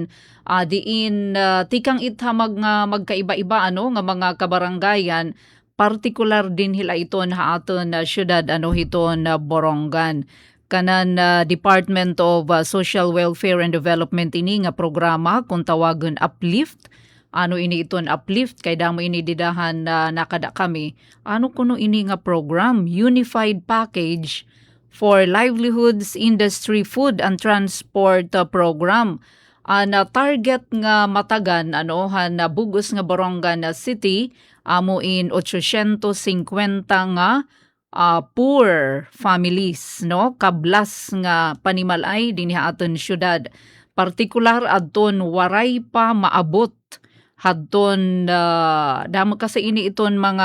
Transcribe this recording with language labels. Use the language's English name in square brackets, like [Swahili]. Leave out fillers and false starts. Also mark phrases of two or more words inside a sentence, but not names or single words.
[Waray] Diin tikang ithamag nga magkaiba-iba nga mga kabaranggayan, partikular din hila iton aton syudad hiton Borongan. Kanan [English] Department of Social Welfare and Development [Waray] ini nga programa kung tawagon Uplift. Ini iton Uplift kay damo ini didahan nakada kami. Kuno ini nga program, [English] Unified Package for Livelihoods Industry Food and Transport Program. [Waray] Na target nga matagan na bugos nga Borongan City amuin 850 nga [English] poor families [Waray] kablas nga panimalay dinhi aton syudad. Partikular adton waray pa maabot hadton damo kasi ini iton mga